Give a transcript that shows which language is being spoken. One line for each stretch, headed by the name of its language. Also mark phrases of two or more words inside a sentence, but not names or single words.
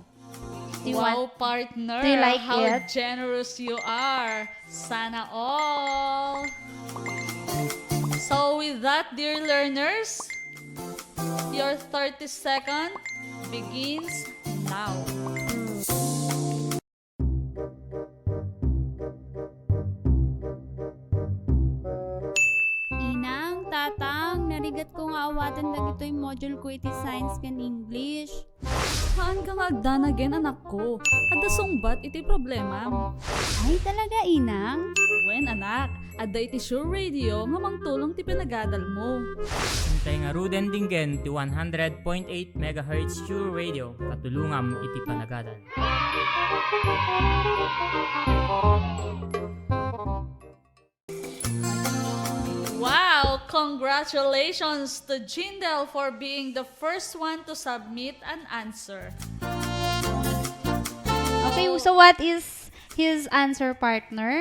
English: Wow, partner. Do you like How it? generous you are.
Filipino: Sana all.
English: So with that, dear learners, your 30 second begins now.
Iloko: Inang, tatang, narigat ko nga awatan dagitoy module ko iti science ken English. Haan ka nga agdan again, anak ko. Ada sungbat iti problema. Ay, talaga, inang? When, anak, ada iti Sure Radio nga mangtulong ti pinagadal mo. Hintay nga ruden dinggen ti 100.8 MHz Sure Radio. Katulungam iti panagadal.
English: Wow! Congratulations to Jindel for being the first one to submit an answer. Okay, so what is his answer, partner?